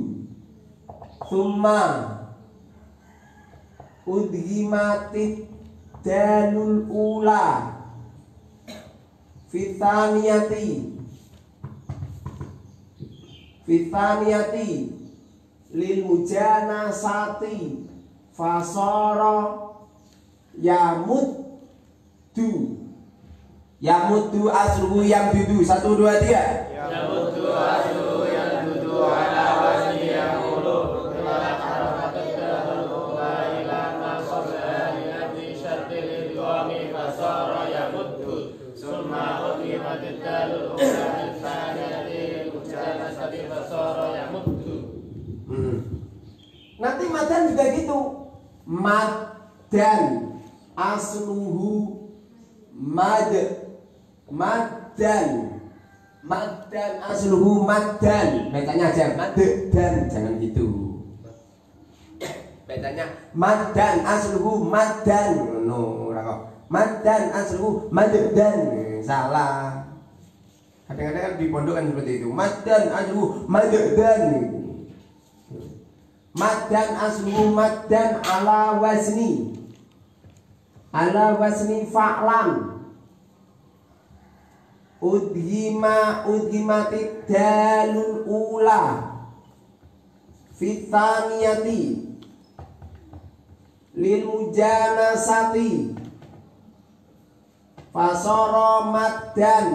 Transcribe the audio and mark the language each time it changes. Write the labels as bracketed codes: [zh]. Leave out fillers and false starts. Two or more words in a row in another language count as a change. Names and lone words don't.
[ar] ثم أدغمت الدال الأولى في الثانية للمجانسة فصار يمد أصله يمدد. 1, 2, 3. يمد أصله يمدد على وزن يقول نقلت حركة الدال الأولى إلى ما قبل لأجل شرط الإدغام فصار يمد ثم أدغمت الدال الأولى الثانية المجانسة فصار يمد. [id] Nanti madan juga gitu. [ar] مدا أصله مدا أصله مدا. [id] Bacanya aja madan, jangan gitu. Bacanya [ar] مدا أصله مدا. [jv] No, ora kok. [ar] مدا أصله مدا. [id] Salah. Kadang-kadang kan di pondok kan seperti itu. [ar] مدا أصله مدا. مدا أصله مدا على وزن فعلا أدغمت الدال الأولى في الثانية للمجانسة فصار مدا.